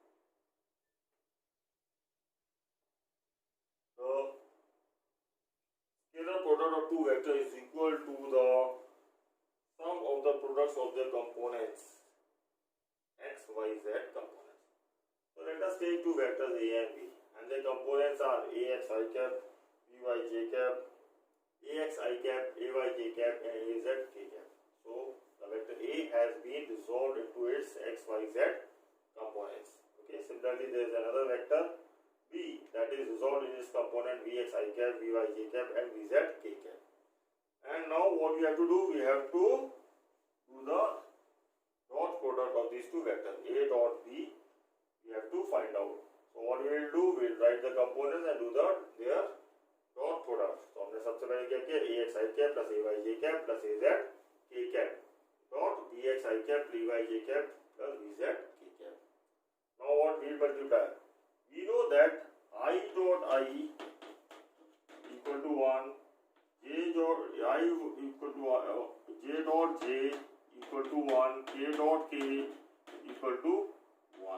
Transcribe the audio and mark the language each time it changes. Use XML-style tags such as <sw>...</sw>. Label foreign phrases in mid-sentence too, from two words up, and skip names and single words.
<en>The scalar product of two vectors is equal to the sum of the products of their components, x, y, z components. So let us take two vectors A and B, and their components are ax I cap, by j cap, ax I cap, ay j cap, and az k cap. So the vector A has been resolved into its x, y, z components. Okay. Similarly, there is another vector B that is resolved in its component vx I cap, vy j cap, and vz k cap. And now what we have to do? We have to do the dot product of these two vectors A dot B. We have to find out. So what we will do? We will write the components and do their dot product.</en> <hi>So हमने सबसे पहले क्या किया?</hi> <en>ax I cap plus ay j cap plus az k cap dot bx I cap plus vy j cap plus vz k cap. Now what we will multiply? We know that I dot I equal to 1. J dot I equal to J dot J equal to 1, K dot K equal to 1.</en>